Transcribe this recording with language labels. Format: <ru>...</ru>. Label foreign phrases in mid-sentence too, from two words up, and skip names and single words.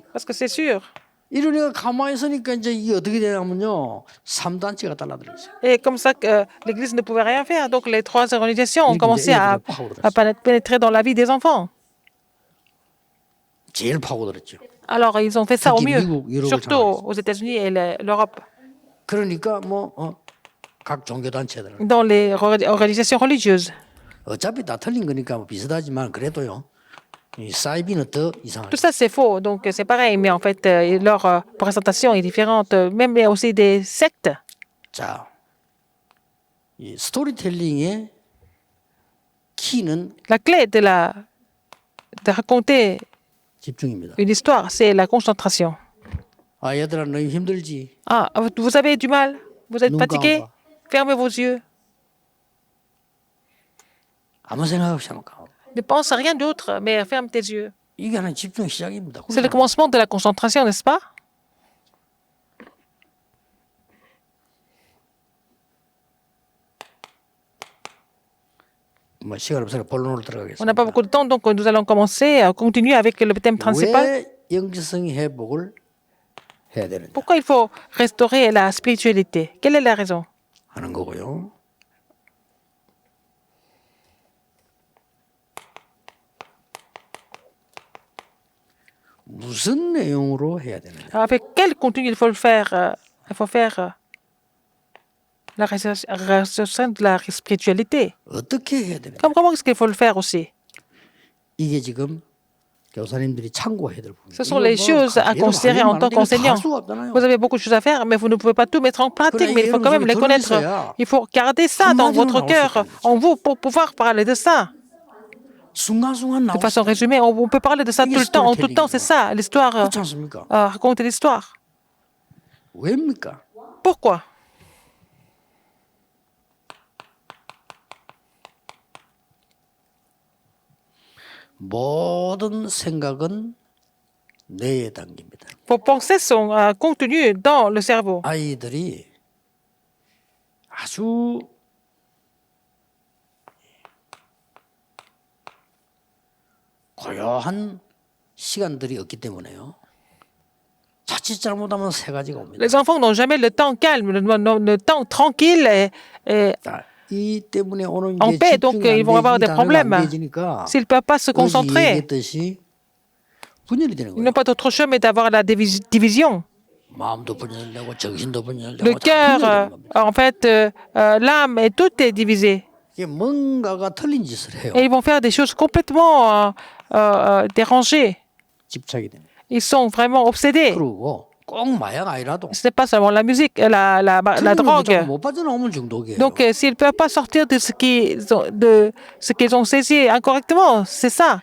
<fr>parce que c'est sûr.</fr> <ko>이러니까 가만히 있으니까 이제 이게 어떻게 되냐면요. 3단체가 달라들었어요.</ko> <fr>Et comme ça, l'Église ne pouvait rien faire. Donc les trois organisations ont commencé à pénétrer dans la vie des enfants.</fr> <ko>제일 파고들었죠.</ko> <fr>Alors ils ont fait ça au</fr> <ko>특히</ko> <fr>mieux,</fr> <ko>미국, 유럽을</ko> <fr>surtout aux États-Unis et l'Europe.</fr> <ko>그러니까 각 종교단체들은</ko> <fr>Dans les organisations religieuses.</fr> <ko>어차피 다 틀린 거니까 뭐 비슷하지만 그래도요. 이 사이비는 더 이상해요.</ko> <fr>Tout ça, c'est faux. Donc c'est pareil, mais en fait, leur présentation est différente. Même il y a aussi des sectes.</fr> <ko>자, 이 스토리텔링의 키는</ko> <fr>La clé de raconter</fr> <ko>집중입니다.</ko> <fr>une histoire, c'est la concentration.</fr> <ko>아, 얘들아, 너 힘들지?</ko> <fr>Ah, vous avez du mal? Vous êtes Nous fatigué?</fr> <ko>감아.</ko> <fr>Fermez vos yeux.</fr> <ko>아무 생각 없이 하면 가.</ko> <fr>Ne pense à rien d'autre, mais ferme tes yeux.</fr> <ko>이게 하나의 집중의 시작입니다.</ko> <fr>C'est le commencement de la concentration, n'est-ce pas?</fr> <ko>뭐 시간 없으니까 본론으로</ko> <fr>On</fr> <ko>들어가겠습니다.</ko> <fr>n'a pas beaucoup de temps, donc nous allons commencer à continuer avec le thème principal.</fr> <ko>왜 영지성 회복을 해야 되느냐</ko> <fr>Pourquoi il faut restaurer la spiritualité? Quelle est la raison?</fr> <ko>하는 거고요. 무슨 내용으로 해야 되느냐?</ko> <fr>Avec quel contenu il faut le faire? Il faut faire la restauration de la spiritualité.</fr> <ko>어떻게 해야 되느냐?</ko> <fr>Comment est-ce qu'il faut le faire aussi?</fr> <ko>이게 지금 교사님들이 참고해야 될 부분.</ko> <fr>Ce sont les choses à considérer en tant qu'enseignant. Vous avez beaucoup de choses à faire, mais vous ne pouvez pas tout mettre en pratique, mais il faut quand même les connaître. Il faut garder ça dans votre cœur, en vous, pour pouvoir parler de ça. De façon résumée, on peut parler de ça tout le temps, en tout temps, c'est ça, l'histoire,</fr> <ko>그렇지 않습니까?</ko> <fr>raconter l'histoire.</fr> <ko>왜입니까?</ko> <fr>Pourquoi?</fr> <ko>모든 생각은 뇌에 담깁니다.</ko> <fr>Vos pensées sont contenues dans le cerveau.</fr> <ko>아이들이 아주 고요한 시간들이 없기 때문에요. 자칫 잘못하면 세 가지가 옵니다.</ko> <fr>Les enfants n'ont jamais le temps calme, le temps tranquille et</fr> <ko>자, 이 때문에 오는</ko> <fr>en</fr> <ko>게</ko> <fr>paix, donc</fr> <ko>집중이</ko> <fr>ils vont avoir</fr> <ko>안</ko> <fr>des</fr> <ko>되지,</ko> <fr>problèmes.</fr> <ko>안 되지니까</ko> <fr>S'ils ne peuvent pas se</fr> <ko>어제</ko> <fr>concentrer,</fr> <ko>얘기했듯이 분열이 되는</ko> <fr>ils</fr> <ko>거예요.</ko> <fr>n'ont pas d'autre choix mais d'avoir la division.</fr> <ko>마음도 분열되고 정신도 분열되고</ko> <fr>Le</fr> <ko>다</ko> <fr>cœur,</fr> <ko>분열되는 겁니다.</ko> <fr>en fait, l'âme et tout est divisé.</fr> <ko>이게 뭔가가 틀린 짓을 해요.</ko> <fr>Et ils vont faire des choses complètement dérangées.</fr> <ko>집착이 됩니다.</ko> <fr>Ils sont vraiment obsédés.</fr> <ko>그리고 꼭 마약 아니라도</ko> <fr>Ce n'est pas seulement la musique, la</fr> <ko>틀린</ko> <fr>drogue.</fr> <ko>못 빠져나오면 중독이에요.</ko> <fr>Donc, s'ils ne peuvent pas sortir de ce qu'ils ont saisi incorrectement, c'est ça.</fr>